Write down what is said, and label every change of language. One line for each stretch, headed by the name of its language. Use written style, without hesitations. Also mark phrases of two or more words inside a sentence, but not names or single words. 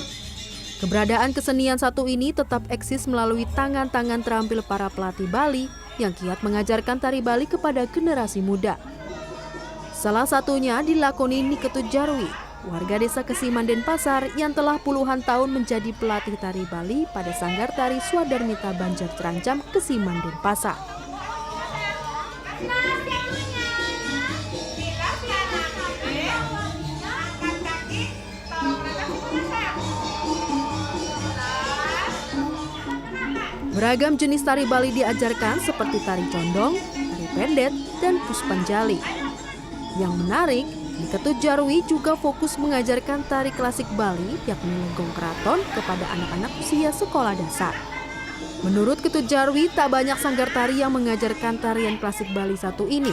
Indonesian: Keberadaan kesenian satu ini tetap eksis melalui tangan-tangan terampil para pelatih Bali yang giat mengajarkan tari Bali kepada generasi muda. Salah satunya dilakoni Niketut Jarwi, warga desa Kesiman Denpasar yang telah puluhan tahun menjadi pelatih tari Bali pada Sanggar Tari Swadarmita Banjar Terancam Kesiman Denpasar. Beragam jenis tari Bali diajarkan seperti tari condong, tari pendet, dan puspanjali. Yang menarik, Niketut Jarwi juga fokus mengajarkan tari klasik Bali yakni Legong Keraton kepada anak-anak usia sekolah dasar. Menurut Ketut Jarwi, tak banyak sanggar tari yang mengajarkan tarian klasik Bali satu ini.